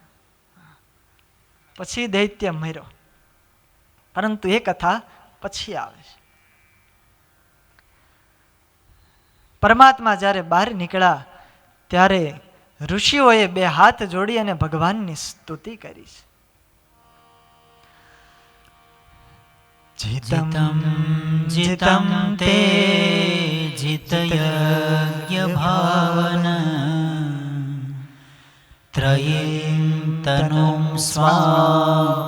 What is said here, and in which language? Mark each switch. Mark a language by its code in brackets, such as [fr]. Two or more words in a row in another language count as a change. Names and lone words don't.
[gu] પછી દૈત્ય મર્યો, પરંતુ એ કથા પછી આવે છે. પરમાત્મા જ્યારે બહાર નીકળ્યા ત્યારે ઋષિઓએ 2 હાથ જોડી અને ભગવાનની સ્તુતિ કરી છે. [sa] जितं जितं ते जितयज्ञ भावन त्रयीं तनुं स्वां